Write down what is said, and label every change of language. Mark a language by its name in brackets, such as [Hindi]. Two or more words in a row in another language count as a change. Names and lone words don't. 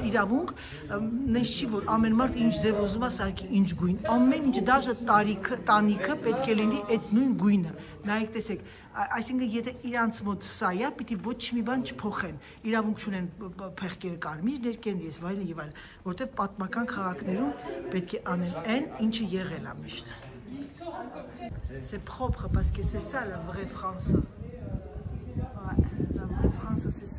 [Armenian] իրավունք, նես չի, որ ամեն մարդ ինչ ձև ուզում է սարքի, ինչ գույն, ամեն ինչ, դաժե տանիքը պետք է լինի այդ նույն գույնը, նայեք տեսեք, այսինքն եթե իրանց մոտ սա է, պիտի ոչ մի բան չփոխեն, իրավունք չունեն փեղկերը կարմիր ներկեն ես վայլը եւ այլն, որտեղ պատմական քաղաքներում պետք է անեն այն, ինչը եղել է միշտ։ [French] C'est propre parce que c'est ça la vraie France. La vraie France, c'est ça.